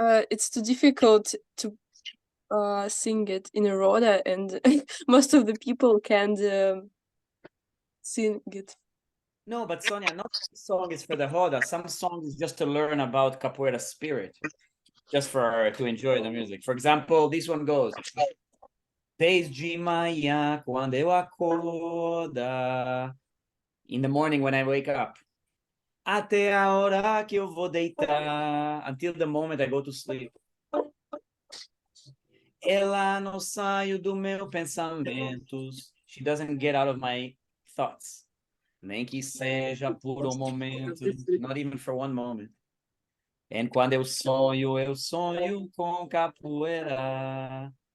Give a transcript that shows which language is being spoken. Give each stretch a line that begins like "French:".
English: It's too difficult to sing it in a roda, and most of the people can't sing it. No, but Sonia, not every song is for the roda. Some songs is just to learn about capoeira spirit, just to enjoy the music. For example, this one goes.
Portuguese: Desde manhã, quando eu acorda.
English: In the morning when I wake up.
Portuguese: Até a hora que eu vou deitar.
English: Until the moment I go to sleep.
Portuguese: Ela não sai do meu pensamentos.
English: She doesn't get out of my thoughts.
Portuguese: Nem que seja por momento.
English: Not even for one moment. And
Portuguese: quando eu sonho com capoeira.